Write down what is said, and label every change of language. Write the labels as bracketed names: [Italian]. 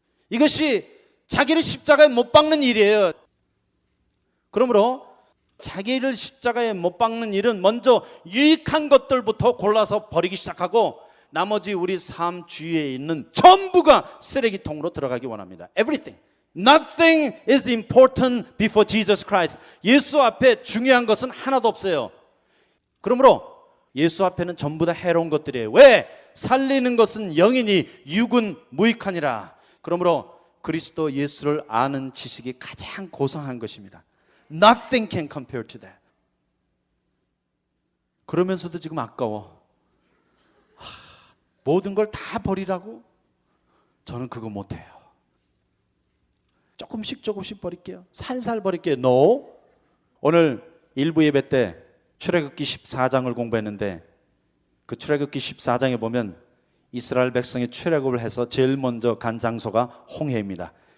[Korean] 이것이 자기를 십자가에 못 박는 일이에요. 그러므로 자기를 십자가에 못 박는 일은 먼저 유익한 것들부터 골라서 버리기 시작하고 나머지 우리 삶 주위에 있는 전부가 쓰레기통으로 들어가기 원합니다. [English] Everything. Nothing is important before Jesus Christ. [Korean] 예수 앞에 중요한 것은 하나도 없어요. 그러므로 예수 앞에는 전부 다 해로운 것들이에요. 왜? 살리는 것은 영이니 육은 무익하니라. 그러므로 그리스도 예수를 아는 지식이 가장 고상한 것입니다. [English] Nothing can compare to that. [Korean] 그러면서도 지금 아까워. 모든 걸 다 버리라고? 저는 그거 못해요. 조금씩 버릴게요. 살살 버릴게요. [English] No. [Korean] 오늘 일부 예배 때 출애굽기 14장을 공부했는데 그 출애굽기 14장에 보면 이스라엘 백성이 출애굽을 해서 제일 먼저 간 장소가 홍해입니다.